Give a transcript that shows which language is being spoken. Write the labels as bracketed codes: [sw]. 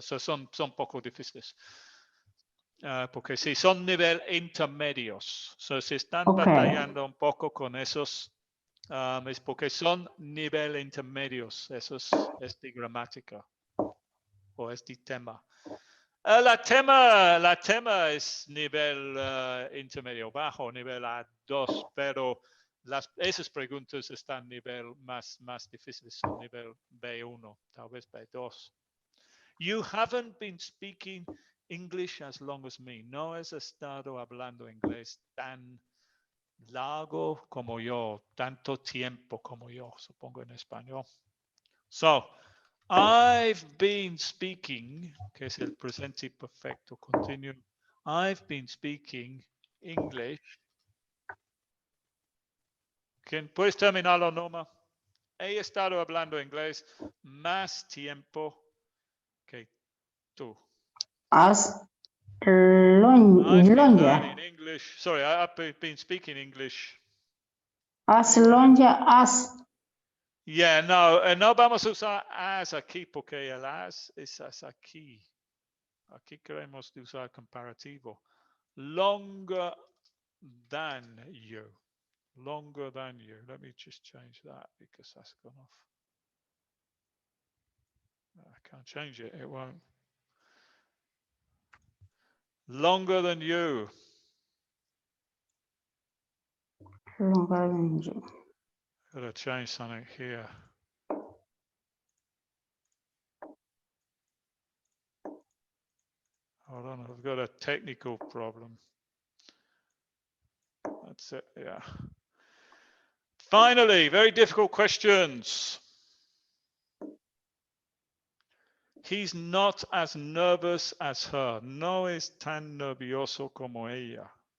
[es] Son poco difíciles. Porque si son nivel intermedios, si están batallando un poco con esos, es porque son nivel intermedios, eso es de gramática o es de tema. La tema es nivel intermedio bajo, nivel A2, pero esas preguntas están nivel más difíciles, son nivel B1, tal vez B2. [en] You haven't been speaking English as long as me. [es] No has estado hablando inglés tan largo como yo, tanto tiempo como yo, supongo en español. [en] So, I've been speaking, [es] que es el presente perfecto continuo. [en] I've been speaking English. [es] ¿Quién puedes terminarlo, Norma? He estado hablando inglés más tiempo que tú. [en] As I've been long learning English. Sorry, I've been speaking English. as long as. [es] Yeah, no vamos a usar as aquí porque el as es aquí. Aquí queremos usar comparativo. [en] Longer than you. Longer than you. Let me just change that because that's gone off. I can't change it. It won't. Longer than you. Longer than you. Gotta change something here. Hold on, I've got a technical problem. That's it, yeah. Finally, very difficult questions. He's not as nervous as her. [es] No es tan nervioso como ella.